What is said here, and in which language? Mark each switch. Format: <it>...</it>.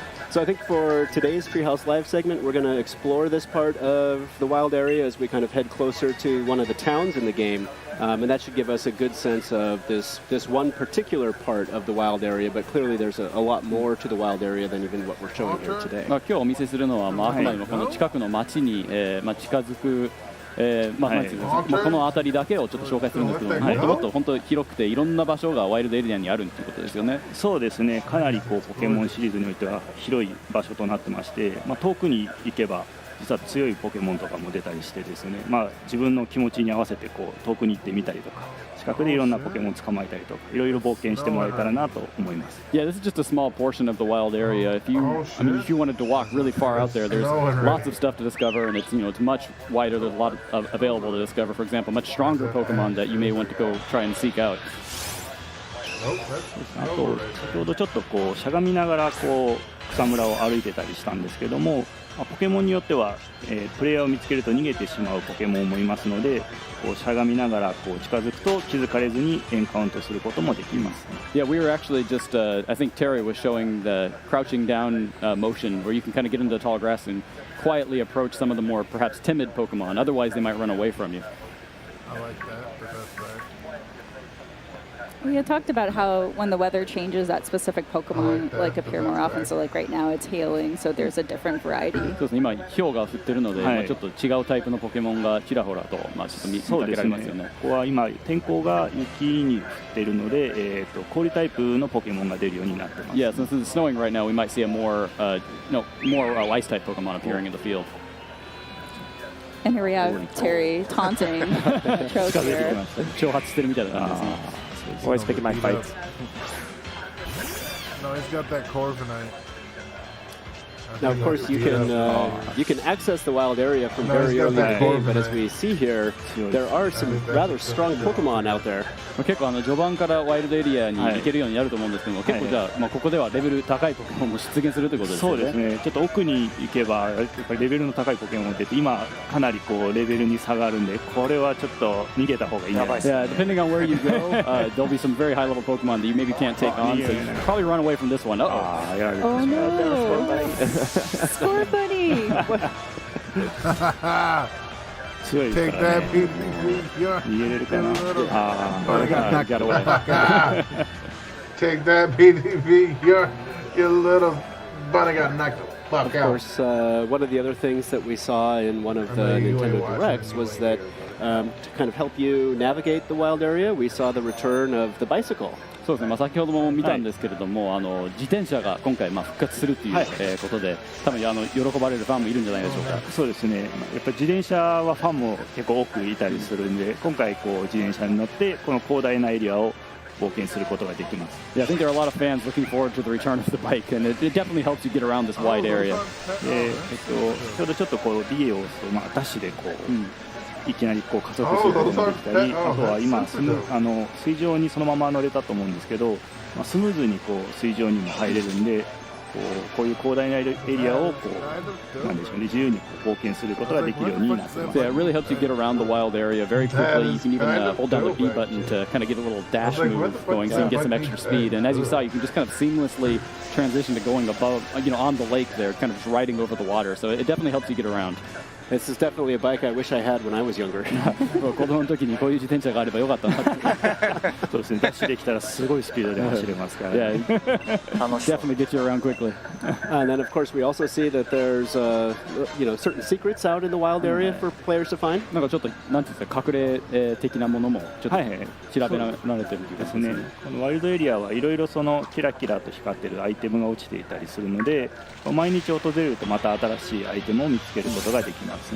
<en>So I think for today's Treehouse Live segment, we're going to explore this part of the wild area as we kind of head closer to one of the towns in the game. And that should give us a good sense of this one particular part of the wild area, but clearly there's a lot more to the wild area than even what we're showing here today.</en> <ja>今日お見せするのは、ハワイのこの近くの町に、近づくなんていうのこの辺りだけをちょっと紹介するんですけど、もっともっと本当広くていろんな場所がワイルドエリアにあるっていうことですよね。そうですね、かなりポケモンシリーズにおいては広い場所となってまして、遠くに行けば実は強いポケモンとかも出たりしてですね、自分の気持ちに合わせて遠くに行ってみたりとか、近くでいろんなポケモン捕まえたりとか、いろいろ冒険してもらえたらなと思います。</ja> <en>Yeah, this is just a small portion of the wild area. If you wanted to walk really far out there, there's lots of stuff to discover, and it's much wider. There's a lot available to discover. For example, much stronger Pokemon that you may want to go try and seek out.</en> <ja>あと先ほどちょっとしゃがみながら草むらを歩いてたりしたんですけども、ポケモンによっては、プレイヤーを見つけると逃げてしまうポケモンもいますので、しゃがみながら近づくと気づかれずにエンカウントすることもできます。</ja> <en>Yeah, we were actually just, I think Terry was showing the crouching down motion where you can kind of get into the tall grass and quietly approach some of the more perhaps timid Pokemon. Otherwise, they might run away from you. I like that, but that's right. We had talked about how when the weather changes, that specific Pokemon appear more often. So right now it's hailing, so there's a different variety.</en> <ja>そうですね、今氷が降ってるので、ちょっと違うタイプのポケモンがちらほらとちょっと見かけられますよね。ここは今天候が雪に降っているので、氷タイプのポケモンが出るようになってます。</ja> <en>Yeah, since it's snowing right now, we might see a more ice type Pokemon appearing in the field. And here we have Terry taunting Trokier.</en> <ja>挑発してるみたいな感じですね。</ja> <en>Always picking my fights. No, he's got that Corviknight. Now, of course, you can access the wild area from very early in the game, but as we see here, there are some rather strong Pokemon out there.</en> <ja>結構序盤からワイルドエリアに行けるようになると思うんですけども、結構じゃあここではレベル高いポケモンも出現するということですね。そうですね。ちょっと奥に行けばやっぱりレベルの高いポケモンって今かなりレベルに差があるんで、これはちょっと逃げた方がいいんじゃないですか。</ja> <en>Yeah, depending on where you go, there'll be some very high level Pokemon that you maybe can't take on, so you probably run away from this one. Oh no! Score buddy! Take that, people. Got away. Take that, PDB. Your little buddy got knocked the fuck out. Of course, one of the other things that we saw in one of the Nintendo Directs was that to kind of help you navigate the wild area, we saw the return of the bicycle.</en> <ja>そうですね、先ほども見たんですけれども、自転車が今回復活するということで、多分喜ばれるファンもいるんじゃないでしょうか。そうですね、やっぱり自転車はファンも結構多くいたりするんで、今回自転車に乗ってこの広大なエリアを冒険することができます。</ja> <en>Yeah, I think there are a lot of fans looking forward to the return of the bike, and it definitely helps you get around this wide area.</en> <ja>ちょうどちょっとビデオをダッシュでいきなり加速することができたり、あとは今水上にそのまま乗れたと思うんですけど、スムーズに水上にも入れるんで、こういう広大なエリアをなんでしょうね、自由に冒険することができるようになってます。</ja> <en>Yeah, it really helps you get around the wild area very quickly. You can even hold down the B button to kind of get a little dash move going, so you can get some extra speed. And as you saw, you can just kind of seamlessly transition to going above, on the lake there, kind of just riding over the water. So it definitely helps you get around. This is definitely a bike I wish I had when I was younger.</en> <ja>子供の時にこういう自転車があればよかったなって。そうですね。ダッシュできたらすごいスピードで走れますから。</ja> <en>Yeah, definitely get you around quickly. And then of course we also see that there's certain secrets out in the wild area for players to find.</en> <ja>なんかちょっとなんていうんですか、隠れ的なものもちょっと調べられてるんですね。このワイルドエリアはいろいろキラキラと光ってるアイテムが落ちていたりするので、毎日訪れるとまた新しいアイテムを見つけることができます。</ja>